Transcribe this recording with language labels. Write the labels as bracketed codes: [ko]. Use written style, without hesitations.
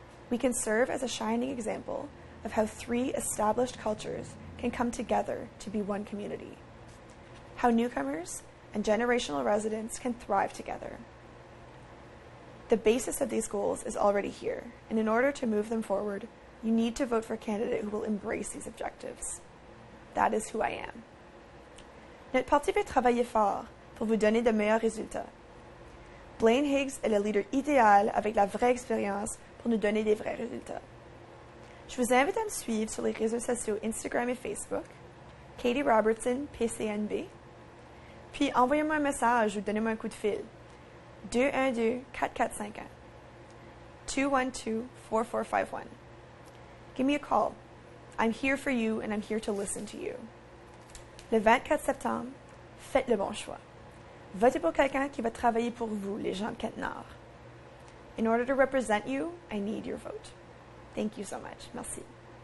[en] We can serve as a shining example of how 3 established cultures can come together to be one community. How newcomers and generational residents can thrive together. The basis of these goals is already here, and in order to move them forward, you need to vote for a candidate who will embrace these objectives. That is who I am. [fr] Notre parti va travailler fort pour vous donner de meilleurs résultats. Blaine Higgs est le leader idéal avec la vraie expérience pour nous donner des vrais résultats. Je vous invite à me suivre sur les réseaux sociaux Instagram et Facebook, Katie Robertson, PCNB, puis envoyez-moi un message ou donnez-moi un coup de fil. 212-4451. 212-4451. [en] Give me a call. I'm here for you and I'm here to listen to you. [fr] Le 24 septembre, faites le bon choix. Votez pour quelqu'un qui va travailler pour vous, les gens de Kent-Nord. [en] In order to represent you, I need your vote. Thank you so much. [fr] Merci.